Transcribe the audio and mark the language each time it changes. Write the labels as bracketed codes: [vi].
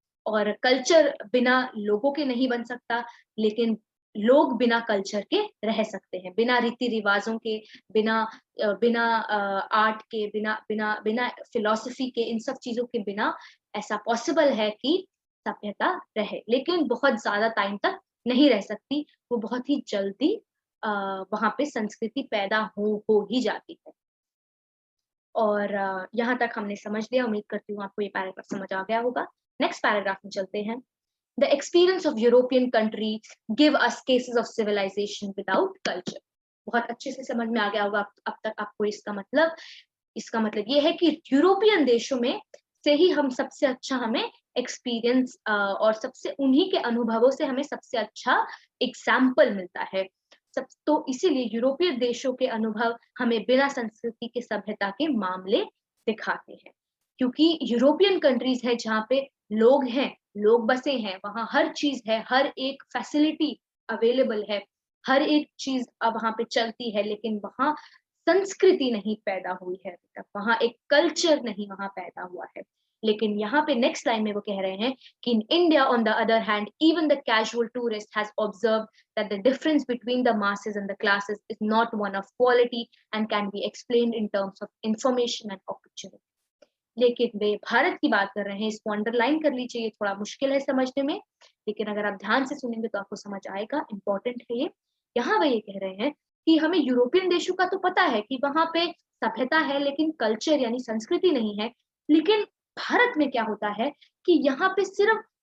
[hi] और कल्चर बिना लोगों के नहीं बन सकता, लेकिन लोग बिना कल्चर के रह सकते हैं, बिना रीति रिवाजों के, बिना बिना आर्ट के, बिना बिना बिना फिलॉसफी के, इन सब चीजों के बिना ऐसा पॉसिबल है कि सभ्यता रहे, लेकिन बहुत ज्यादा टाइम तक नहीं रह सकती। वो बहुत ही जल्दी वहां पे संस्कृति पैदा हो ही जाती है। और यहाँ तक हमने समझ लिया। उम्मीद करती हूँ आपको ये पैराग्राफ समझ आ गया होगा। नेक्स्ट पैराग्राफ में चलते हैं। [en] The experience of European countries give us cases of civilization without culture. [hi] बहुत अच्छे से समझ में आ गया होगा अब तक आपको इसका मतलब ये है कि यूरोपियन देशों में से ही हम सबसे अच्छा हमें एक्सपीरियंस और सबसे उन्हीं के अनुभवों से हमें सबसे अच्छा एग्जाम्पल मिलता है। तो इसीलिए यूरोपीय देशों के अनुभव हमें बिना संस्कृति के सभ्यता के मामले दिखाते हैं, क्योंकि यूरोपियन कंट्रीज है जहाँ पे लोग हैं, लोग बसे हैं, वहां हर चीज है, हर एक फैसिलिटी अवेलेबल है, हर एक चीज अब वहां पे चलती है, लेकिन वहां संस्कृति नहीं पैदा हुई है अभी तक, वहां एक कल्चर नहीं वहां पैदा हुआ है। लेकिन यहाँ पे नेक्स्ट लाइन में वो कह रहे हैं कि [en] In India on the other hand even the casual tourist has observed that the difference between the masses and the classes is not one of quality and can be explained in terms of information and opportunity. [hi] लेकिन वे भारत की बात कर रहे हैं, इसको underline कर लीजिए, ये थोड़ा मुश्किल है समझने में, लेकिन अगर आप ध्यान से सुनेंगे तो आपको समझ आएगा, इंपॉर्टेंट है ये। यहाँ वे ये कह रहे हैं कि हमें यूरोपियन देशों का तो पता है कि वहां पे सभ्यता है लेकिन कल्चर यानी संस्कृति नहीं है, लेकिन भारत में क्या होता है कि यहाँ पे सिर्फ,